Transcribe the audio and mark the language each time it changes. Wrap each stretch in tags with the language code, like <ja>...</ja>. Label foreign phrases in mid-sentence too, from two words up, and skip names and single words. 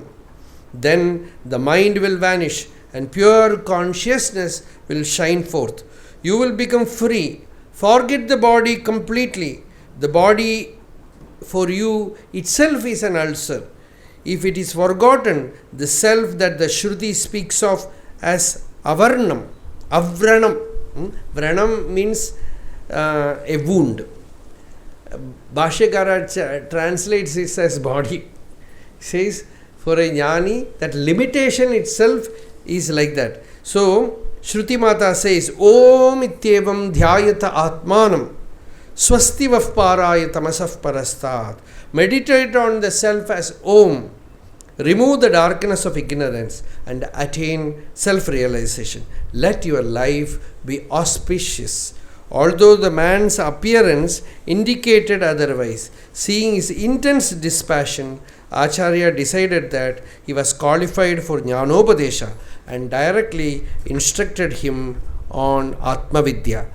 <en>Then the mind will vanish and pure consciousness will shine forth. You will become free. Forget the body completely. The body for you itself is an ulcer. If it is forgotten, the self that the Shruti speaks of as</en> <sa>अवर्णम्, अव्रणम्.</sa> <en>Vranam means a wound. Bhashyakara translates this as body. Says, for a jnani, that limitation itself is like that. So, Shruti Mata says,</en> <sa>ओम् इत्येवम् ध्यायत आत्मानम् स्वस्तिवः पराय तमसः परस्तात्.</sa> <en>Meditate on the self as Om. Remove the darkness of ignorance and attain self-realization. Let your life be auspicious. Although the man's appearance indicated otherwise, seeing his intense dispassion, Acharya decided that he was qualified for Jnanopadesha and directly instructed him on Atmavidya.</en>